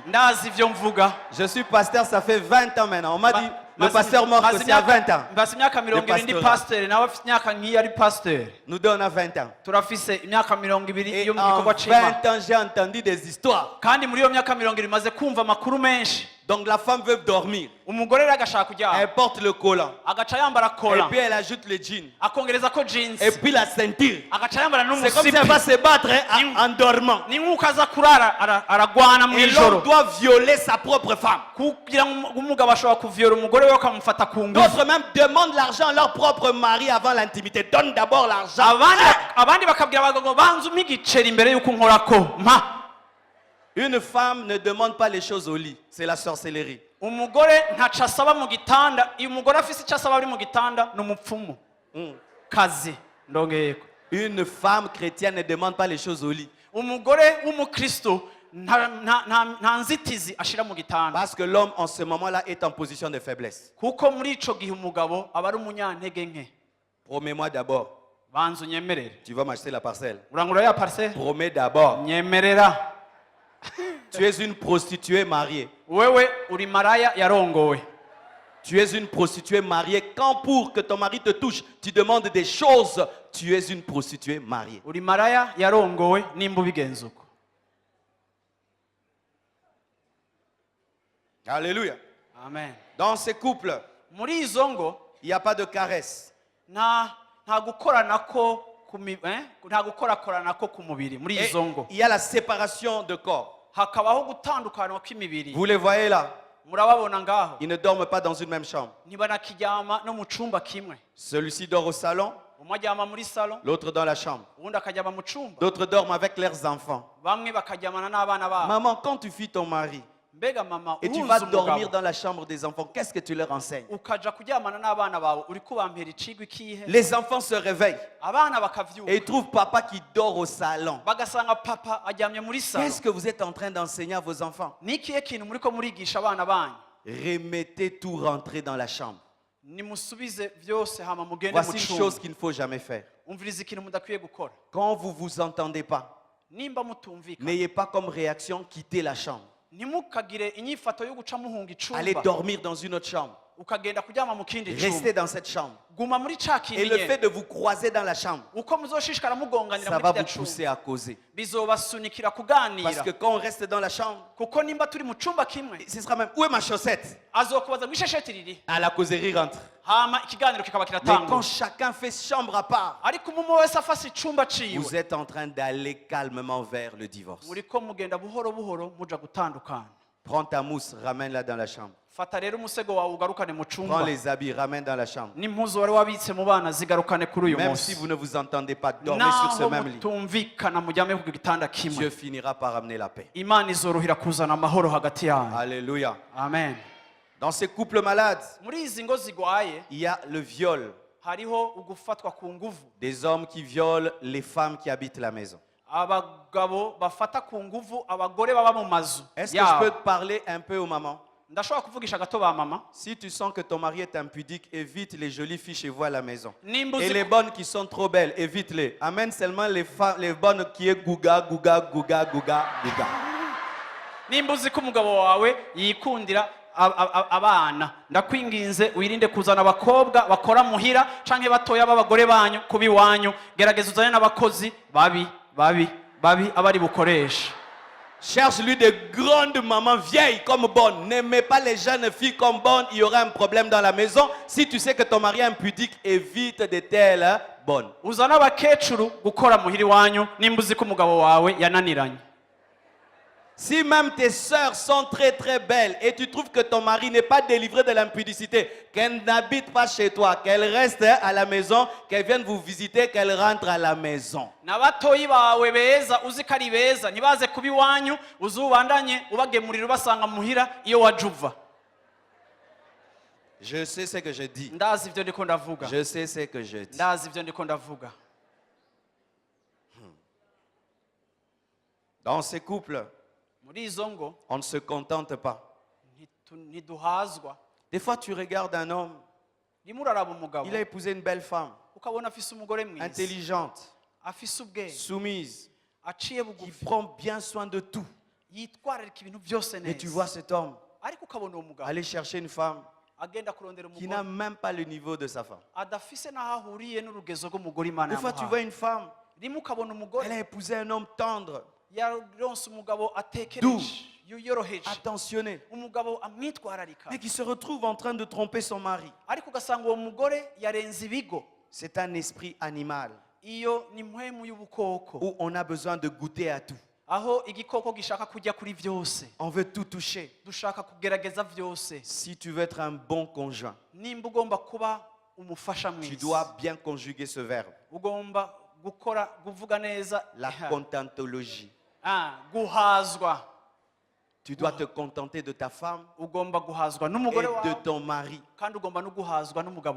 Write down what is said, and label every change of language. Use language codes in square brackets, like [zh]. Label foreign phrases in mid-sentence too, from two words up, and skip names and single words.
[rn] Ndazi ivyo mvuga. [fr] Je suis pasteur, ça fait 20 ans maintenant. On m'a dit, le pasteur mort, c'est à 20 ans. [rn] Mbasi imyaka 20 ndi pasteur, nawe afite imyaka nk'iyi ari pasteur. [fr] Nous deux, on a 20 ans. [rn] Turafise imyaka 20 [fr] Et [rn] yo mu [fr] en [rn] gikorwa c'Imana. [fr] 20 ans, j'ai entendu des histoires. [rn] Kandi muri iyo myaka 20 maze kumva amakuru menshi. [fr] Donc la femme veut dormir. [rn] Umugore rero agashaka kuryama. [fr] Elle porte le collant. [rn] Agaca yambara [fr] Et [rn] kola. [fr] puis elle ajoute le jean. [rn] Akongereza ko jeans. [fr] Et puis la ceinture. [rn] Agaca yambara [fr] C'est comme si elle [rn] n'umusipi. [fr] va se battre hein, en dormant. [rn] Ni nk'uko aza kurara aragwana mu [fr] Et [rn] ijoro. [fr] l'homme doit violer sa propre femme. [rn] Kugira ngo umugabo ashobora kuvyora umugore we akamufata ku ngufu. [fr] D'autres même demandent l'argent à leur propre mari avant l'intimité. Donne d'abord l'argent. [rn] Abandi bakabwira abagabo ngo banze umpe igiceri imbere y'uko nkorako mpa. [fr] Une femme ne demande pas les choses au lit. C'est la sorcellerie. [rn] Umugore ntaca asaba mu gitanda. Iyo umugore afise icyo asaba ari mu gitanda ni umupfumu. Kazi ndongeyeko. [fr] Une femme chrétienne ne demande pas les choses au lit. [rn] Umugore w'umukristo nta nzitizi ashira mu gitanda. [fr] Parce que l'homme en ce moment-là est en position de faiblesse. [rn] Kuko muri ico gihe umugabo aba ari umunyantege nke. [fr] Promets-moi d'abord. [rn] Banzu nyemerere. [fr] Tu vas m'acheter la parcelle. [rn] Urangura ya parcelle? [fr] Promets d'abord. [rn] Nyemerera. [fr] Tu es une prostituée mariée. [rn] Wewe uri maraya yarongowe. [fr] Tu es une prostituée mariée. Quand pour que ton mari te touche, tu demandes des choses, tu es une prostituée mariée. [rn] Uri maraya yarongowe nimba ubigenza uko. [fr] Alléluia. Amen. Dans ces couples, [rn] Muri izo ngo [fr] il n'y a pas de caresse. [rn] nta gukoranako nta gukorakoranako ku mubiri muri [fr] Et [rn] izo ngo. [fr] il y a la séparation de corps. [rn] Hakabaho gutandukana kw'imibiri. [fr] Vous les voyez là? [rn] Murababona ngaho. [fr] Ils ne dorment pas dans une même chambre. [rn] Ntibanakiryama no mu cumba kimwe. [fr] Celui-ci dort au salon, [rn] Umwe aryama muri salon, [fr] l'autre dans la chambre. [rn] uwundi akaryama mu cumba. [fr] D'autres dorment avec leurs enfants. [rn] Bamwe bakaryamana n'abana babo. [fr] Maman, quand tu fuis ton mari [rn] Mbega mama [fr] et tu vas [rn] urunze [fr] dormir [rn] umugabo [fr] dans la chambre des enfants, qu'est-ce que tu leur enseignes? [rn] ukaja kuryamana n'abana bawe uri kubampera icigwa ikihe? [fr] Les enfants se réveillent [rn] Abana [fr] et [rn] bakavyuka [fr] ils trouvent papa qui dort au salon. [rn] bagasanga papa aryamye muri salon. [fr] Qu'est-ce que vous êtes en train d'enseigner à vos enfants? [rn] Ni ikihe kintu muriko murigisha abana banyu? [fr] Remettez tout rentrer dans la chambre. [rn] Nimusubize vyose hama mugende [fr] Voici [rn] mu [fr] une [rn] cumba. [fr] chose qu'il ne faut jamais faire. [rn] Umviriza ikintu mudakwiye gukora. [fr] Quand vous vous entendez pas, [rn] Nimba mutumvikana [fr] n'ayez pas comme réaction quitter la chambre. [rn] ntimukagire inyifato yo guca muhunga [fr] Allez [rn] icumba [fr] dormir dans une autre chambre. [rn] ukagenda kuryama mu kindi [fr] Restez [rn] cumba. [fr] dans cette chambre. [rn] Guma muri ca [fr] Et [rn] kindi [fr] le fait [rn] nyene. [fr] de vous croiser dans la chambre, [rn] Uko muzoshishikara mugonganira [fr] ça [rn] muri [fr] va [rn] kirya [fr] vous [rn] cumba [fr] pousser à causer. [rn] bizobasunikira [fr] Parce [rn] kuganira. [fr] que quand on reste dans la chambre, [rn] Kuko nimba turi mu cumba kimwe [fr] ce sera même, où est ma chaussette? [rn] azokubaza ngo ishesheti riri [fr] Ah, la causerie rentre. [rn] hama ikiganiro kikaba [fr] Mais quand [rn] kiratangura. [fr] chacun fait chambre à part, [rn] Ariko umwe wese afase icumba [fr] vous [rn] ciwe [fr] êtes en train d'aller calmement vers le divorce. [rn] muriko mugenda buhoro buhoro muja gutandukana. [fr] Prends ta mousse, ramène-la dans la chambre. [rn] Fata rero umusego wawe ugarukane mu [fr] Prends [rn] cumba [fr] les habits, ramène dans la chambre. [rn] n'impuzu wari wabitse mu bana zigarukane kuri uyu [fr] Même si [rn] munsi. [fr] vous ne vous entendez pas, dormez sur ce [rn] Naho [fr] même lit. [rn] mutumvikana mujyame ku gitanda kimwe, [fr] Dieu finira par amener la paix. [rn] Imana izorohera kuzana amahoro hagati yanyu. [fr] Alléluia. Amen. Dans ces couples malades, [rn] Muri izi ngo zigwaye [fr] il y a le viol. [rn] hariho ugufatwa ku nguvu. [fr] Des hommes qui violent les femmes qui habitent la maison. [rn] Abagabo bafata ku nguvu abagore baba mu mazu [fr] Est-ce que je peux [rn] yabo. [fr] te parler un peu aux mamans? [rn] Ndashobora kuvugisha gato ba mama. [fr] Si tu sens que ton mari est impudique, évite les jolies filles chez vous à la maison. [rn] Nimba [fr] Et [rn] uzi [fr] les bonnes qui sont trop belles, évite-les. Amène seulement les bonnes qui est gouga, gouga, gouga, gouga, gouga. [rn] nimba uzi ko umugabo wawe yikundira abana ndakwinginze wirinde kuzana abakobwa bakora muhira canke batoya b'abagore banyu kuba iwanyu. Gerageza uzane n'abakozi babi abari bukoresha. [fr] Cherche-lui de grandes mamans vieilles comme bonnes. N'aimez pas les jeunes filles comme bonnes. Il y aura un problème dans la maison. Si tu sais que ton mari est impudique, évite de telles bonnes. [rn] uzana abakecuru gukora muhiri wanyu nimba uzi ko umugabo wawe yananiranye. [fr] Si même tes sœurs sont très très belles et tu trouves que ton mari n'est pas délivré de l'impudicité, qu'elle n'habite pas chez toi, qu'elle reste à la maison, qu'elle vienne vous visiter, qu'elle rentre à la maison. [rn] N'abatoyi bawe beza uzi ko ari beza ntibaze kuba iwanyu uzubandanye ubagemurira ubasanga muhira iyo wajuva. [fr] Je sais ce que je dis. [rn] Ndazi ivyo ndiko ndavuga. [fr] Je sais ce que je dis. [rn] Ndazi ivyo ndiko ndavuga. [fr] Dans ces couples, [rn] Muri izo ngo [fr] on ne se contente pas. [rn] ntiduhazwa. [fr] Des fois, tu regardes un homme, [rn] Rimwe uraraba umugabo [fr] il a épousé une belle femme, [rn] ukabona afise umugore mwiza [fr] intelligente, [rn] afise ubwenge [fr] soumise, [rn] aciye [fr] qui [rn] bugufi [fr] prend bien soin de tout. [rn] yitwararika ibintu byose [fr] Et tu [rn] neza. [fr] vois cet homme [rn] Ariko ukabona uwo mugabo [fr] aller chercher une femme [rn] agenda kurondera [fr] qui n'a [rn] umugore [fr] même pas le niveau de sa femme. [rn] adafise n'aho ahuriye n'urugezo rw'umugore Imana [fr] Des fois, tu vois [rn] yamuhaye. [fr] une femme, [rn] Rimwe ukabona umugore [fr] elle a épousé un homme tendre, [rn] yaronse umugabo [fr] Doux. [rn] atekereje yoroheje [fr] attentionné, [rn] umugabo amwitwararika [fr] mais qui se retrouve en train de tromper son mari. [rn] ariko ugasanga uwo mugore yarenze ibigo. [fr] C'est un esprit animal [rn] Iyo ni mpwemu y'ubukoko [fr] où on a besoin de goûter à tout. [rn] aho igikoko gishaka kujya kuri byose, [fr] On veut tout toucher. [rn] dushaka kugerageza byose. [fr] Si tu veux être un bon conjoint, [rn] Nimba ugomba kuba umufasha [fr] tu [rn] mwiza [fr] dois bien conjuguer ce verbe. [rn] ugomba gukora kuvuga neza [fr] La contentologie. [rn] guhazwa. [fr] Tu dois te contenter de ta femme [rn] Ugomba guhazwa [fr] et [rn] n'umugore [fr] de [rn] wawe [fr] ton mari. [rn] kandi ugomba no guhazwa n'umugabo